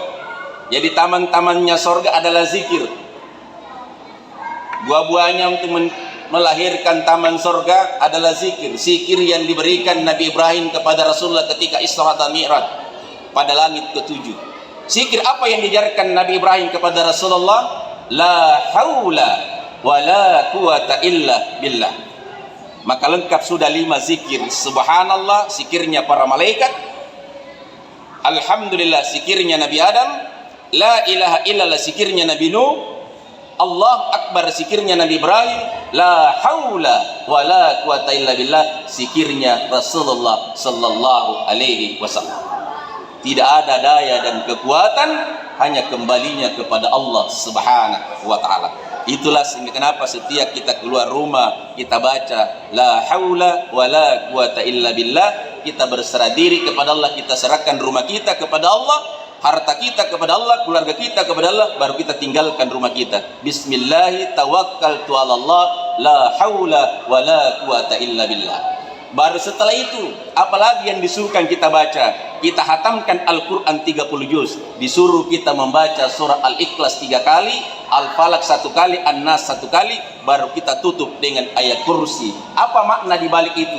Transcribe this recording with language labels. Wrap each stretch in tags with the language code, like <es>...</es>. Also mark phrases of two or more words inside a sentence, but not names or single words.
<id>Jadi taman-tamannya surga adalah zikir. Buah-buahnya untuk melahirkan taman surga adalah zikir. Zikir yang diberikan Nabi Ibrahim kepada Rasulullah ketika Isra dan Mi'raj pada langit ketujuh. Zikir apa yang diajarkan Nabi Ibrahim kepada Rasulullah?</id> <ar>لا حول ولا قوة إلا بالله.</ar> <id>Maka lengkap sudah 5 zikir. Subhanallah, zikirnya para malaikat. Alhamdulillah, zikirnya Nabi Adam.</id> <ar>لا إله إلا الله,</ar> <id>zikirnya Nabi Nuh.</id> <ar>الله أكبر,</ar> <id>zikirnya Nabi Ibrahim.</id> <ar>لا حول ولا قوة إلا بالله, zikirnya Rasulullah صلى الله عليه وسلم.</ar> <id>Tidak ada daya dan kekuatan, hanya kembalinya kepada Allah</id> <ar>سبحانه وتعالى.</ar> <id>Itulah kenapa setiap kita keluar rumah kita baca</id> <ar>لا حول ولا قوة إلا بالله.</ar> <id>Kita berserah diri kepada Allah, kita serahkan rumah kita kepada Allah, harta kita kepada Allah, keluarga kita kepada Allah, baru kita tinggalkan rumah kita.</id> <ar>بسم الله توكلت على الله لا حول ولا قوة إلا بالله.</ar> <id>Baru setelah itu, apalagi yang disuruhkan kita baca? Kita hatamkan Al-Quran 30 juz. Disuruh kita membaca surah Al-Ikhlas 3 kali, Al-Falaq 1 kali, An-Nas 1 kali, baru kita tutup dengan ayat kursi. Apa makna di balik itu?</id>